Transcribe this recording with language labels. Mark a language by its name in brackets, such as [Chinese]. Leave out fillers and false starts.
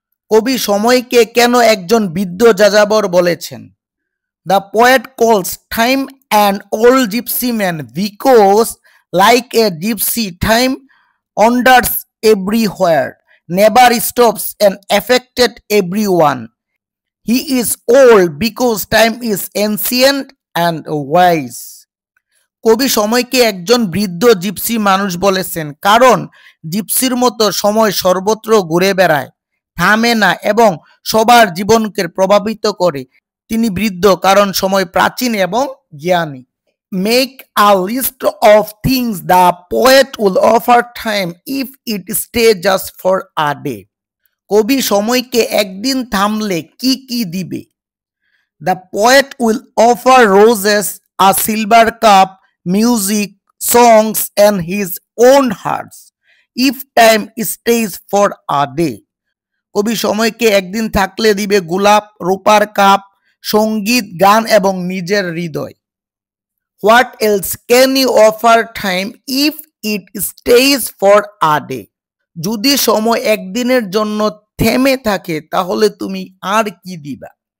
[Bangla] কবি সময়কে কেন একজন বৃদ্ধ যাযাবর বলেছেন? [English] The poet calls time an old gypsy man because like a gypsy time wanders everywhere, never stops and affected everyone. He is old because time is ancient and wise. [Bangla] কবি সময়কে একজন বৃদ্ধ জিপসি মানুষ বলেছেন কারণ জিপসির মতো সময় সর্বত্র ঘুরে বেড়ায়, থামে না এবং সবার জীবনকে প্রভাবিত করে। তিনি বৃদ্ধ কারণ সময় প্রাচীন এবং জ্ঞানী। [English] Make a list of things the poet will offer time if it stay just for a day. [Bangla] কবি সময়কে একদিন থামলে কি কি দিবে? [English] The poet will offer roses, a silver cup, music, songs and his own hearts if time stays for a day. [Bangla] কবি সময়কে একদিন থাকলে দিবে গোলাপ, রূপার কাপ, সঙ্গীত, গান এবং নিজের হৃদয়। [English] What else can you offer time if it stays for a day? [Bangla] যদি সময় একদিনের জন্য থেমে থাকে তাহলে তুমি আর কি দিবা?